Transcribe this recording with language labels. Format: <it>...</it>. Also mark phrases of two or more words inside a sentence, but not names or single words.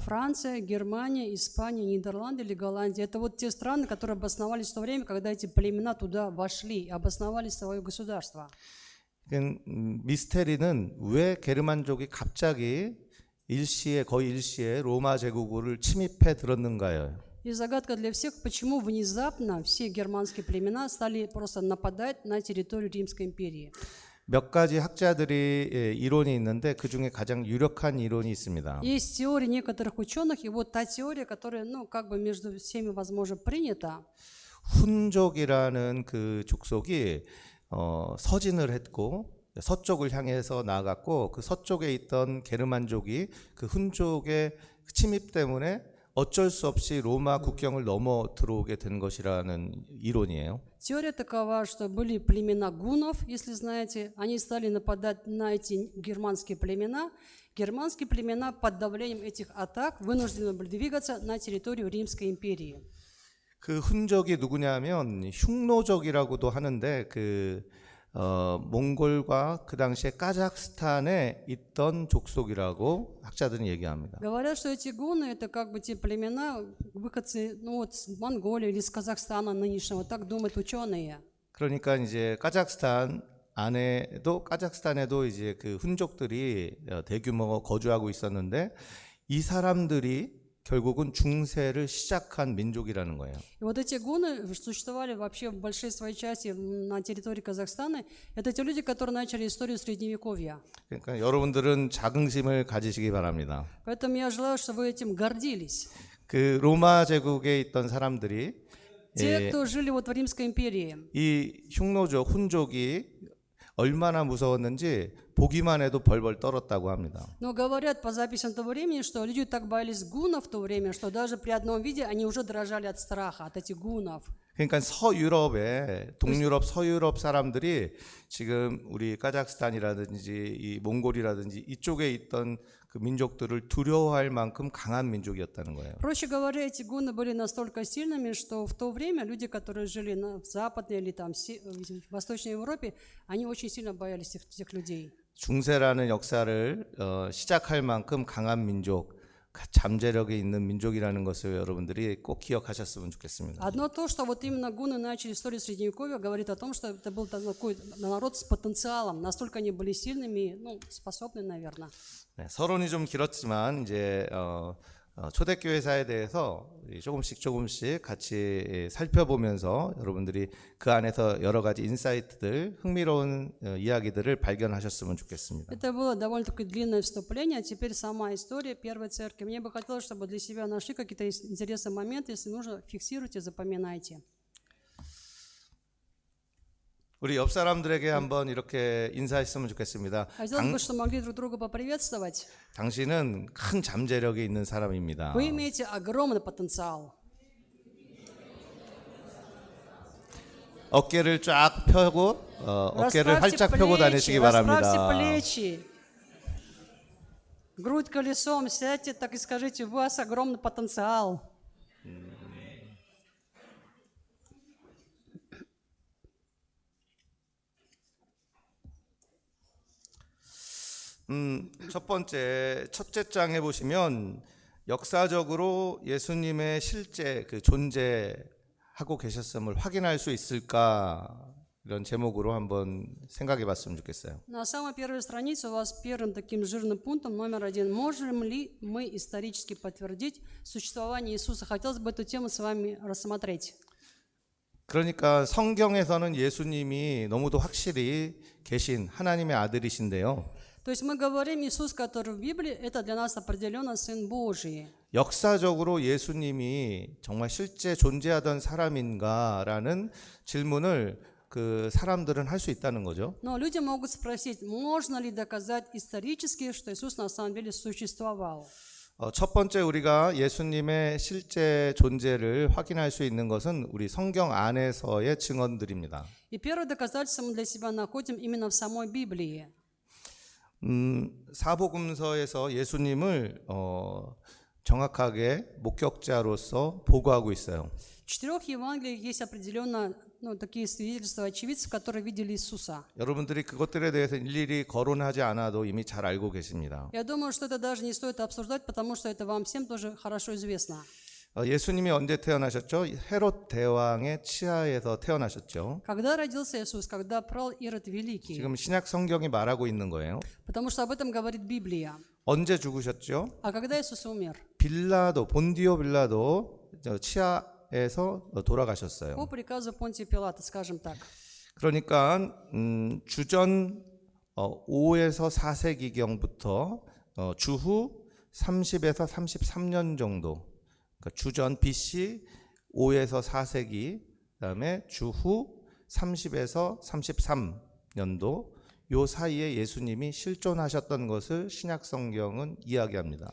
<ru>Франция, Германия, Испания, Нидерланды или Голландия – это вот те страны, которые обосновались в то время, когда эти племена туда вошли, обосновали свое государство.</ru> <ko>미스테리는 왜 게르만족이 갑자기 거의 일시에 로마 제국을 침입해 들었는가요?</ko> <ru>И загадка для всех, почему внезапно все германские племена стали просто нападать на территорию Римской империи.</ru> <ko>몇 가지 학자들이 이론이 있는데 그 중에 가장 유력한 이론이 있습니다.</ko> <ru>Есть теория некоторых ученых, и вот та теория, которая, как бы между всеми, возможно, принята.</ru> <ko>훈족이라는 그 족속이 서진을 했고 서쪽을 향해서 나아갔고 그 서쪽에 있던 게르만족이 그 훈족의 침입 때문에 어쩔 수 없이 로마 국경을 넘어 들어오게 된 것이라는 이론이에요.</ko> <ru>Теория такова, что были племена гуннов, если знаете, они стали нападать на эти германские племена. германские племена под давлением этих атак вынуждены были двигаться на территорию Римской империи.</ru> <ko>그 훈족이 누구냐면 흉노족이라고도 하는데 몽골과 그 당시에 카자흐스탄에 있던 족속이라고 학자들은 얘기합니다.</ko> <ru>Говорят, что эти гунны это как бы те племена, выходцы с Монголии или с Казахстана нынешнего, так думают ученые.</ru> <ko>그러니까 이제 카자흐스탄에도 이제 그 훈족들이 대규모 거주하고 있었는데 이 사람들이 결국은 중세를 시작한 민족이라는 거예요.</ko> <ru>И вот эти гунны существовали вообще в большей своей части на территории Казахстана. Это те люди, которые начали историю Средневековья.</ru> <ko>그러니까 여러분들은 자긍심을 가지시기 바랍니다.</ko> <ru>Поэтому я желаю, чтобы вы этим гордились.</ru> <ko>그 로마 제국에 있던 사람들이</ko> <ru>Те, кто жили вот в Римской империи,</ru> <ko>이 흉노족, 훈족이 얼마나 무서웠는지 보기만 해도 벌벌 떨었다고 합니다.</ko> <ru>но говорят по записям того времени, что люди так боялись гуннов в то время, что даже при одном виде они уже дрожали от страха, от этих гуннов.</ru> <ko>그러니까 동유럽, 서유럽 사람들이 지금 우리 카자흐스탄이라든지 이 몽골이라든지 이쪽에 있던 그 민족들을 두려워할 만큼 강한 민족이었다는 거예요.</ko> <ru>Проще говоря, эти гунны были настолько сильными, что в то время люди, которые жили в Западной или там в Восточной Европе, они очень сильно боялись этих людей.</ru> <ko>중세라는 역사를 시작할 만큼 강한 민족, 잠재력이 있는 민족이라는 것을 여러분들이 꼭 기억하셨으면 좋겠습니다.</ko> <ru>Одно то, что вот именно гунны начали историю Средневековья, говорит о том, что это был такой народ с потенциалом, настолько они были сильными, ну, способны, наверное.</ru> <ko>네, 서론이 좀 길었지만 이제 초대교회사에 대해서 조금씩 같이 살펴보면서 여러분들이 그 안에서 여러 가지 인사이트들, 흥미로운 이야기들을 발견하셨으면 좋겠습니다.</ko> <ru>Это было довольно-таки длинное вступление, а теперь сама история Первой Церкви. Мне бы хотелось, чтобы для себя нашли какие-то интересные моменты, если нужно, фиксируйте, запоминайте.</ru> <ko>우리 옆 사람들에게 한번 이렇게 인사했으면 좋겠습니다.</ko> <ru>Хотелось бы, чтобы могли друг друга поприветствовать.</ru> <ko>당신은 큰 잠재력이 있는 사람입니다.</ko> <ru>Вы имеете огромный потенциал.</ru> <ko>어깨를 쫙 펴고 어깨를 활짝 펴고 다니시기 바랍니다.</ko> <ru>Расправьте плечи. Грудь колесом, сядьте, так и скажите, у вас огромный потенциал.</ru> <ko>첫째 장에 보시면 역사적으로 예수님의 실제 그 존재하고 계셨음을 확인할 수 있을까 이런 제목으로 한번 생각해 봤으면 좋겠어요.</ko> <ru>На самой первой странице у вас первым таким жирным пунктом номер 1. Можем ли мы исторически подтвердить существование Иисуса? Хотелось бы эту тему с вами рассмотреть.</ru> <ko>그러니까 성경에서는 예수님이 너무도 확실히 계신 하나님의 아들이신데요.</ko> <ru>То есть мы говорим, Иисус, который в Библии, это для нас определенно Сын Божий.</ru> <ko>역사적으로 예수님이 정말 실제 존재하던 사람인가라는 질문을 그 사람들은 할 수 있다는 거죠.</ko> <ru>Но люди могут спросить, можно ли доказать исторически, что Иисус на самом деле существовал?</ru> <ko>첫 번째 우리가 예수님의 실제 존재를 확인할 수 있는 것은 우리 성경 안에서의 증언들입니다.</ko> <ru>И первое доказательство мы для себя находим именно в самой Библии.</ru> <ko>사복음서에서 예수님을 정확하게 목격자로서 보고하고 있어요.</ko> <ru>В 4 Евангелиях есть определенно такие свидетельства очевидцев, которые видели Иисуса.</ru> <ko>여러분들이 그것들에 대해서 일일이 거론하지 않아도 이미 잘 알고 계십니다.</ko> <ru>Я думаю, что это даже не стоит обсуждать, потому что это вам всем тоже хорошо известно.</ru> <ko>예수님이 언제 태어나셨죠? 헤롯 대왕의 치하에서 태어나셨죠.</ko> <ru>Когда родился Иисус, когда правил Ирод Великий?</ru> <ko>지금 신약 성경이 말하고 있는 거예요.</ko> <ru>Потому что об этом говорит Библия.</ru> <ko>언제 죽으셨죠?</ko> <ru>А когда Иисус умер?</ru> <ko>본디오 빌라도 치하에서 돌아가셨어요.</ko> <ru>По приказу Понтия Пилата, скажем так.</ru> <ko>그러니까 주전 5에서 4세기경부터 주후 30에서 33년 정도, 그러니까 주전 BC 5에서 4세기, 그다음에 주후 30에서 33년도 요 사이에 예수님이 실존하셨던 것을 신약 성경은 이야기합니다.</ko>